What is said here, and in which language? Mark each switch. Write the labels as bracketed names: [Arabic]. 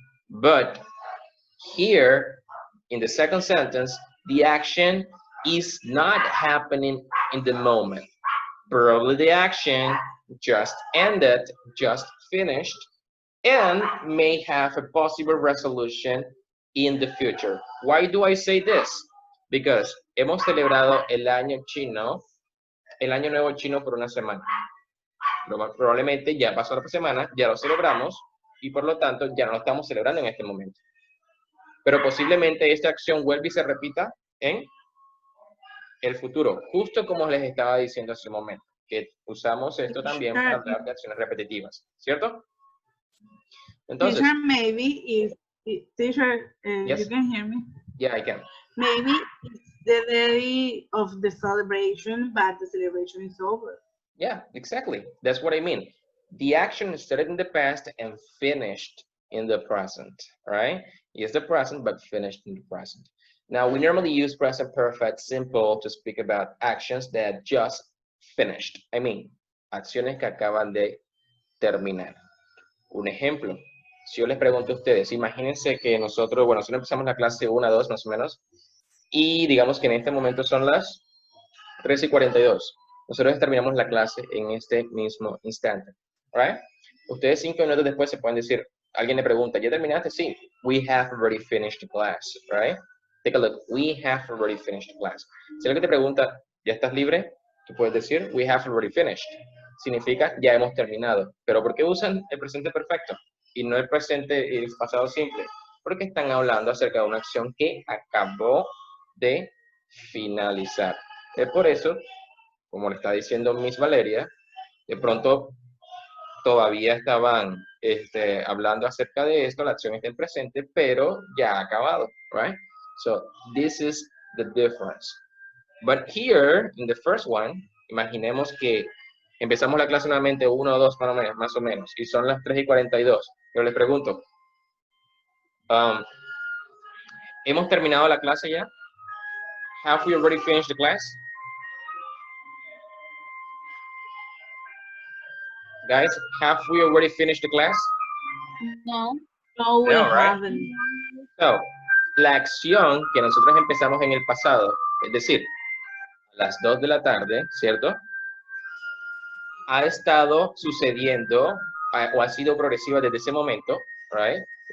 [English] But here, in the second sentence, the action is not happening in the moment. Probably the action just ended, just finished, and may have a possible resolution in the future. Why do I say this? Because [Spanish] hemos celebrado el año chino, el año nuevo chino por una semana. Probablemente ya pasó la semana, ya lo celebramos y por lo tanto ya no lo estamos celebrando en este momento. Pero posiblemente esta acción vuelva y se repita en el futuro, justo como les estaba diciendo hace un momento, que usamos esto también para hablar de acciones repetitivas, ¿cierto? Entonces, [English] teacher, maybe teacher, yes. You can hear me? Yeah, I can. Maybe it's the day of the celebration, but the celebration is over. Yeah, exactly. That's what I mean. The action started in the past and finished in the present, right? It's the present, but finished in the present. Now, we normally use present perfect simple to speak about actions that just finished. I mean, [Spanish] acciones que acaban de terminar. Un ejemplo, si yo les pregunto a ustedes, imagínense que nosotros empezamos la clase 1, 2 más o menos, y digamos que en este momento son las 3:42. Nosotros terminamos la clase en este mismo instante, [English] right? [Spanish] Ustedes 5 minutos después se pueden decir, alguien le pregunta, ¿ya terminaste? Sí, [English] we have already finished the class, right? Take a look, we have already finished the class. [Spanish] Si alguien te pregunta, ¿ya estás libre? Tú puedes decir, [English] we have already finished. [Spanish] Significa, ya hemos terminado. ¿Pero por qué usan el presente perfecto y no el presente y el pasado simple? Porque están hablando acerca de una acción que acabó de finalizar. Es por eso, como le está diciendo Miss Valeria, de pronto todavía estaban hablando acerca de esto, la acción está en presente, pero ya ha acabado, [English] right? So, this is the difference. But here, in the first one, [Spanish] imaginemos que empezamos la clase nuevamente 1 o 2 más o menos, y son las 3:42. Pero les pregunto, ¿hemos terminado la clase ya? [English] Have we already finished the class? Guys, have we already finished the class? No. No, we haven't. So, [Spanish] la acción que nosotros empezamos en el pasado, es decir, a las 2 de la tarde, ¿cierto? Ha estado sucediendo o ha sido progresiva desde ese momento, [English] right?